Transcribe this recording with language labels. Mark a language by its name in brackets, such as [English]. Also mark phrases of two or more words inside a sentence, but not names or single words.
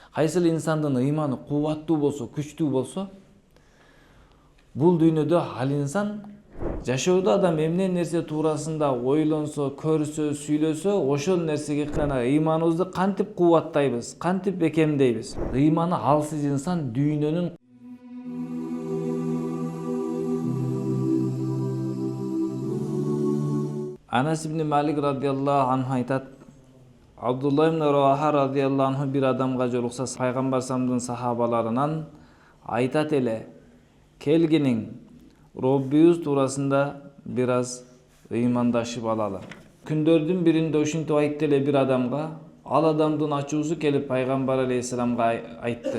[Kyrgyz] Кайсыл инсандын ыйманы кубаттуу болсо, күчтүү болсо, бул дүйнөдө ал инсан жашоодо адам эмне нерсе туурасында ойлонсо, көрсө, сүйлөсө, ошол нерсеге ыйманыбызды кантип кубаттайбыз, кантип бекемдейбиз. Ыйманы алсыз инсан дүйнөнүн Анас ибн Малик [Arabic] رضي الله عنه [Kyrgyz] айтат, Абдулла ибн Раваха [Arabic] رضي الله عنه [Kyrgyz] бир адамга жолукса, пайгамбар саллаллаху сахабаларынан айтат эле, келгиниң, Роббибиз туурасында бир аз ыймандашып алалы. Күндөрдүн биринде ушинтип айтты эле бир адамга, ал адамдын ачуусу келип пайгамбар алейхиссаламга айтты.